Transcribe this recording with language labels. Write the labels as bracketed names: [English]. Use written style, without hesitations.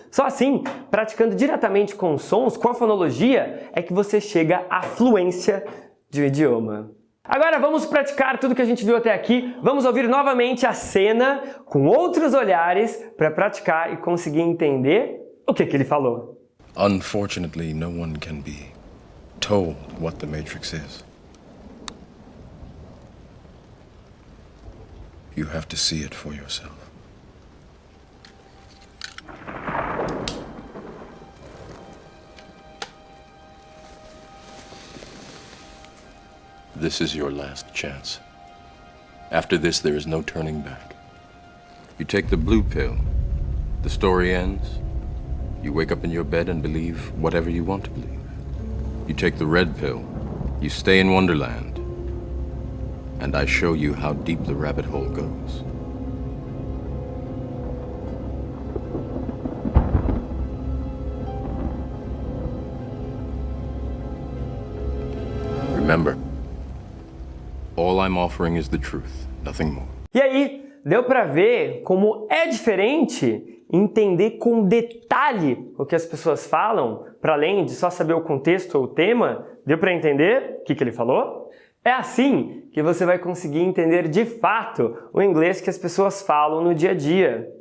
[Portuguese] Só assim, praticando diretamente com os sons, com a fonologia, é que você chega à fluência de um idioma. Agora vamos praticar tudo que a gente viu até aqui. Vamos ouvir novamente a cena com outros olhares para praticar e conseguir entender o que ele falou. [English] Unfortunately, no one can be told what the Matrix is. You have to see it for yourself. This is your last chance. After this, there is no turning back. You take the blue pill, the story ends. You wake up in your bed and believe whatever you want to believe. You take the red pill, you stay in Wonderland, and I show you how deep the rabbit hole goes. Remember, all I'm offering is the truth, nothing more. [Portuguese] E aí, deu pra ver como é diferente entender com detalhe o que as pessoas falam, para além de só saber o contexto ou o tema? Deu pra entender o que ele falou? É assim que você vai conseguir entender de fato o inglês que as pessoas falam no dia a dia.